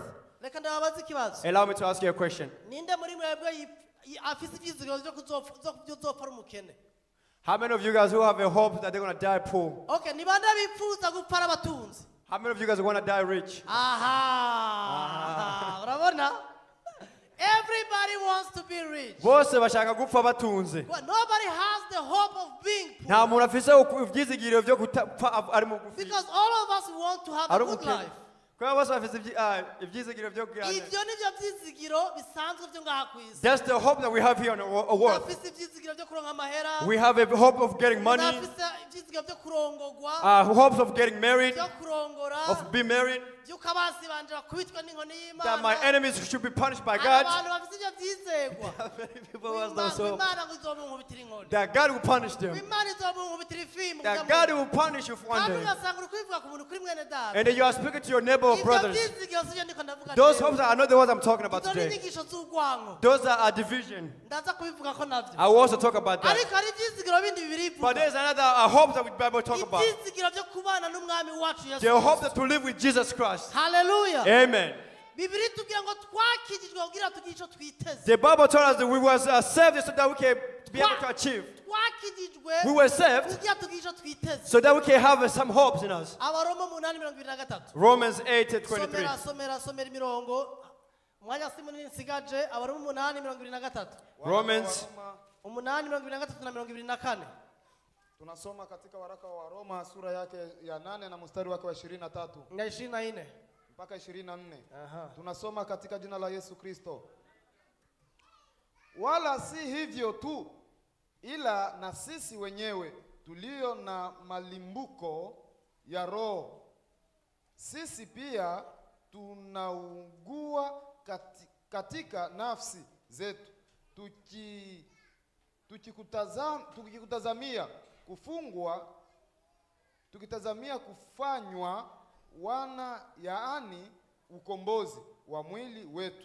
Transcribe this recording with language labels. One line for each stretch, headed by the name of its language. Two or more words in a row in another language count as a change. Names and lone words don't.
Rundi: Reka ndababaza ikibazo.
English: Allow me to ask you a question.
Rundi: Ninde muri mwebwe afise ivyizigiro byo kuzopfa ari umukene?
English: How many of you guys who have a hope that they're going to die poor?
Rundi: Okay, ni bande bipfuza gupfa ari abatunzi?
English: How many of you guys want to die rich?
Rundi: Aha, urabona?
English: Everybody wants to be rich.
Rundi: Bose bashaka gupfa batunze.
English: Well, nobody has the hope of being poor.
Rundi: Nta muntu afise ivyizigiro byo gupfa ari mugufi.
English: Because all of us want to have a good life.
Rundi: Kwa bose bafise ivyizigiro byo kugira. Ivyo nivyo vyizigiro bisanzwe byo ngaha ku isi.
English: That's the hope that we have here on earth.
Rundi: Afise ivyizigiro byo kuronka amahera.
English: We have a hope of getting money,
Rundi: Afise ivyizigiro byo kurongogwa.
English: hopes of getting married,
Rundi: Byo kurongora.
English: of being married,
Rundi: Yuko abansi banje bakubitwa n'inkoni y'Imana.
English: that my enemies should be punished by God.
Rundi: Abantu bafise ivyo vyizegwa.
English: Many people who have those hope.
Rundi: Imana ngo izomunkubitira inkoni.
English: That God will punish them.
Rundi: Imana izomunkubitira ifimu.
English: That God will punish you one
Rundi: Kandi
English: day.
Rundi: ugasanga uri kubivuga ku muntu kuri mwene data.
English: And then you are speaking to your neighbor or
Rundi: Ivyo
English: brothers.
Rundi: vyizigiro sivyo ndiko ndavuga.
English: Those hopes are not the ones I'm talking about
Rundi: Izo ni
English: today.
Rundi: inyigisho z'urwango.
English: Those are division.
Rundi: Ndaza kubivuga ko navyo.
English: I will also talk about that.
Rundi: Ariko hari ivyizigiro bindi bibiri
English: But
Rundi: bivuga.
English: there's another hope that we Bible talk about.
Rundi: Ivyizigiro vyo kubana n'umwami wacu Yesu.
English: The hope that to live with Jesus Christ. Hallelujah. Amen.
Rundi: Bibiri tubwira ngo twakijijwe kugira tugire ico twiteze.
English: The Bible told us that we was saved so that we can be able to achieve.
Rundi: Twakijijwe
English: We were saved
Rundi: kugira tugire ico twiteze.
English: so that we can have some hopes in us.
Rundi: Abaroma 8:23.
English: Romans 8:23.
Rundi: Somera imirongo. Mwanya si munini nsigaje. Abaroma 8:23.
English: Romans
Rundi: 8:23 na 24.
Swahili: Tunasoma katika waraka wa Roma sura yake ya 8 na mstari wake wa 23 na 24 mpaka 24. Aha. Tunasoma katika jina la Yesu Kristo. Wala si hivyo tu, ila na sisi wenyewe tulio na malimbuko ya roho, sisi pia tunaugua katika nafsi zetu, tukikutazamia kufanywa wana, yaani ukombozi wa mwili wetu.